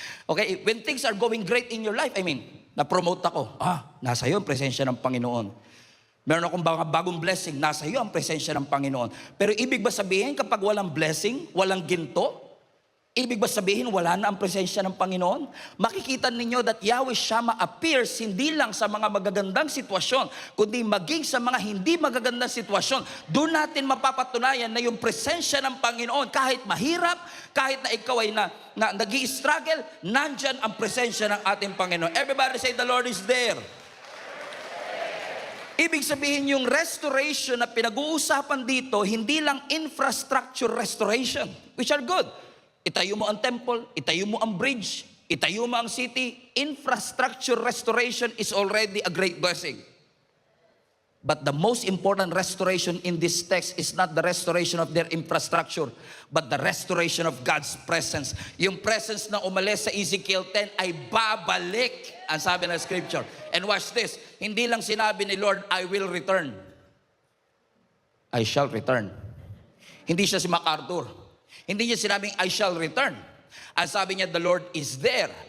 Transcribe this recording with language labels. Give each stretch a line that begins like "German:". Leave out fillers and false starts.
English: Okay, when things are going great in your life, I mean,
Filipino: na-promote ako. Nasa iyo ang presensya ng Panginoon. Meron akong bagong blessing, nasa iyo ang presensya ng Panginoon. Pero ibig ba sabihin kapag walang blessing, walang ginto, ibig ba sabihin wala na ang presensya ng Panginoon? Makikita ninyo
English: that Yahweh Shammah appears
Filipino: hindi lang sa mga magagandang sitwasyon, kundi maging sa mga hindi magagandang sitwasyon. Doon natin mapapatunayan na yung presensya ng Panginoon, kahit mahirap, kahit na ikaw ay nag-i-struggle, nandyan ang presensya ng ating Panginoon.
English: Everybody say, the Lord is there.
Filipino: Ibig sabihin yung restoration na pinag-uusapan dito, hindi lang
English: infrastructure restoration, which are good.
Filipino: Itayo mo ang temple, itayo mo ang bridge, itayo mo ang city.
English: Infrastructure restoration is already a great blessing. But the most important restoration in this text is not the restoration of their infrastructure, but the restoration of God's presence.
Filipino: Yung presence na umalis sa Ezekiel 10 ay babalik, ang sabi ng scripture.
English: And watch this,
Filipino: hindi lang sinabi ni Lord,
English: I will return. I shall return.
Filipino: Hindi siya si MacArthur. Hindi niya sinabing,
English: I shall return.
Filipino: Ang sabi niya,
English: the Lord is there.